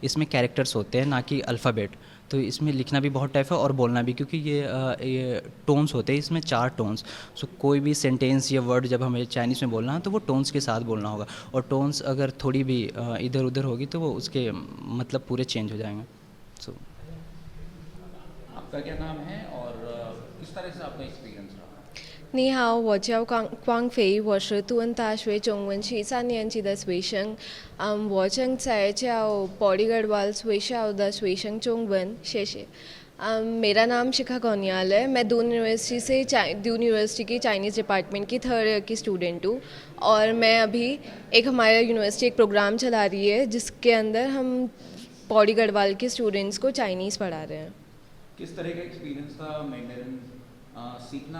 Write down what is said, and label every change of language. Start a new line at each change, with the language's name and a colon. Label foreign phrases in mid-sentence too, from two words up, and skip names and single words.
Hindi: इसमें कैरेक्टर्स होते हैं ना कि अल्फ़ाबेट। तो इसमें लिखना भी बहुत टफ है और बोलना भी, क्योंकि ये टोन्स होते हैं, इसमें 4 टोन्स। सो कोई भी सेंटेंस या वर्ड जब हमें चाइनीज़ में बोलना है तो वो टोन्स के साथ बोलना होगा, और टोन्स अगर थोड़ी भी इधर उधर होगी तो वो उसके मतलब पूरे चेंज हो जाएंगे। सो आपका क्या नाम है और किस तरह से आपका एक्सपीरियंस रहा?
Chinese: 你好，我叫光飞，我是杜恩大学中文系3年级的学生。我正在教保利 गढ़वाल वाल 学校的学生中文，谢谢。
Hindi: मेरा नाम शिखा कौनियाल है। मैं दून यूनिवर्सिटी की
English: Chinese department
Hindi: की
English: third year
Hindi: की स्टूडेंट हूँ, और मैं अभी हमारे यूनिवर्सिटी एक प्रोग्राम चला रही है जिसके अंदर हम पौड़ी गढ़वाल के स्टूडेंट्स को चाइनीज़ पढ़ा रहे हैं। किस तरह का एक्सपीरियंस था मैंडेरिन सीखना?